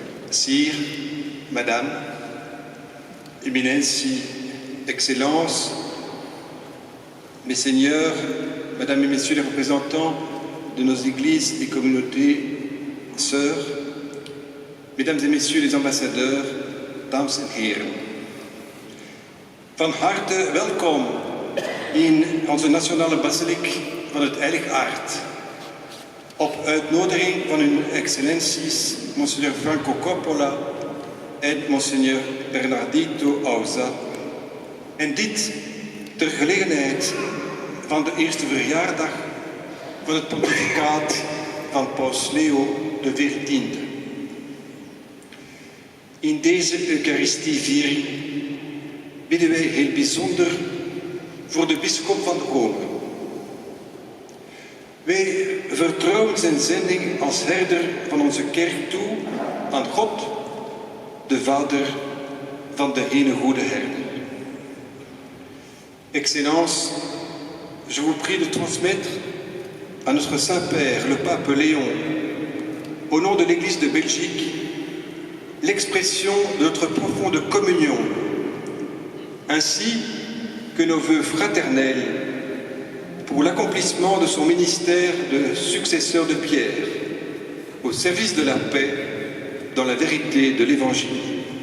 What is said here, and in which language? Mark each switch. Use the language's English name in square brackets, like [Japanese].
[French] Sire, Madame, Éminences, Excellences, mes seigneurs, Mesdames et Messieurs les représentants de nos églises et communautés, sœurs, Mesdames et Messieurs les ambassadeurs, [Dutch] dames en heren. Van harte welkom in onze nationale basiliek van het Heilig Aard. Op uitnodiging van hun excellenties, Monseigneur Franco Coppola en Monseigneur Bernardito Auza. En dit ter gelegenheid van de eerste verjaardag van het pontificaat van Paus Leo XIV. In deze Eucharistieviering bidden wij heel bijzonder voor de bisschop van Rome. Wij vertrouwen zijn zending als herder van onze kerk toe aan God, de Vader van de ene goede herder. [French] Excellence, je vous prie de transmettre à notre Saint-Père, le Pape Léon, au nom de l'Église de Belgique, l'expression de notre profonde communion, ainsi que nos vœux fraternels pour l'accomplissement de son ministère de successeur de Pierre, au service de la paix, dans la vérité de l'Évangile.